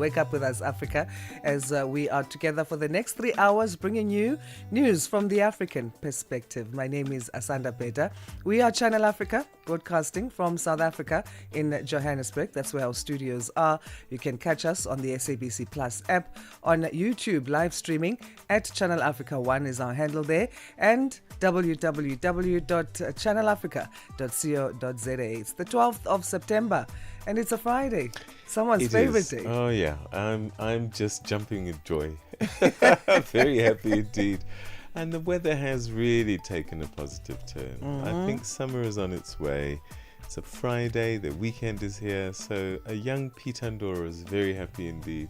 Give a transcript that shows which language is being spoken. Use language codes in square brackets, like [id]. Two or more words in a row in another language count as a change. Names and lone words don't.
[en] Wake up with us, Africa, as we are together for the next 3 hours, bringing you news from the African perspective. My name is Asanda, Beda. We are Channel Africa, broadcasting from South Africa in Johannesburg. That's where our studios are. You can catch us on the SABC Plus app, on YouTube, live streaming at Channel Africa 1 is our handle there, and www.channelafrica.co.za. It's the 12th of September, and it's a Friday. Someone's favorite day. Oh yeah, I'm just jumping in joy. Very happy indeed. And the weather has really taken a positive turn. I think summer is on its way. It's a Friday, the weekend is here, so a young Peter Ndoro is very happy indeed.